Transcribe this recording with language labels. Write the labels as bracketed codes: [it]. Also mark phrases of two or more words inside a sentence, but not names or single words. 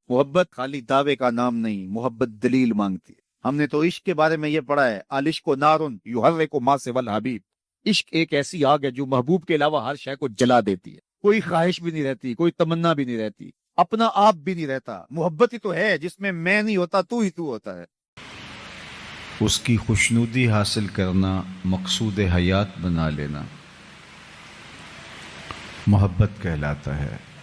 [ur] محبت خالی دعوے کا نام نہیں، محبت دلیل مانگتی ہے۔ ہم نے تو عشق کے بارے میں یہ پڑھا ہے، [ar] العشق نارن یحرق ما سوی الحبیب، [ur] عشق ایک ایسی آگ ہے جو محبوب کے علاوہ ہر شے کو جلا دیتی ہے۔ کوئی خواہش بھی نہیں رہتی، کوئی تمنا بھی نہیں رہتی، اپنا آپ بھی نہیں رہتا۔ محبت ہی تو ہے جس میں میں نہیں ہوتا، تو ہی تو ہوتا ہے۔ اس کی خوشنودی حاصل کرنا، مقصود حیات بنا لینا محبت کہلاتا ہے۔